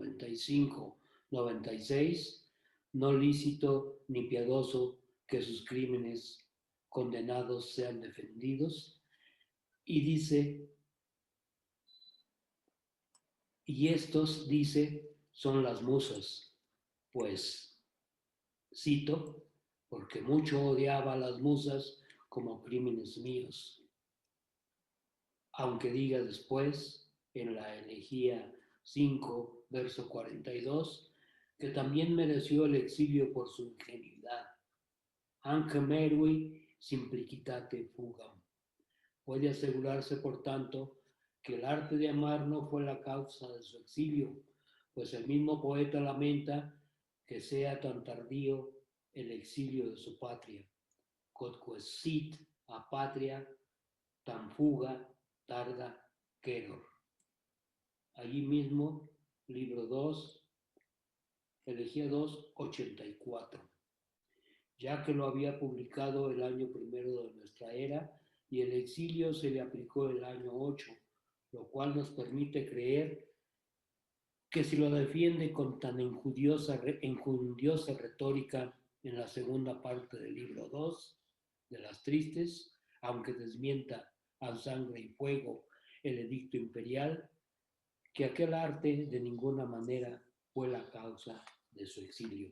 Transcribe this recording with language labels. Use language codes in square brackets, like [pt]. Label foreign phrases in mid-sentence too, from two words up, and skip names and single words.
[es] 95-96, no lícito ni piadoso que sus crímenes condenados sean defendidos, y dice, y estos, dice, son las musas, pues, cito, porque mucho odiaba a las musas como crímenes míos. Aunque diga después, en la elegía 5, verso 42, que también mereció el exilio por su ingenuidad. [la] Anche merui simplicitate fugam. [es] Puede asegurarse, por tanto, que el arte de amar no fue la causa de su exilio, pues el mismo poeta lamenta que sea tan tardío el exilio de su patria. [la] Quodque sit a patria, tan fuga tarda queror. [es] Allí mismo, libro 2, elegía 2, 84. Ya que lo había publicado el año primero de nuestra era y el exilio se le aplicó el año 8, lo cual nos permite creer que si lo defiende con tan enjundiosa retórica en la segunda parte del libro 2 de las Tristes, aunque desmienta a sangre y fuego el edicto imperial, que aquel arte de ninguna manera fue la causa de su exilio.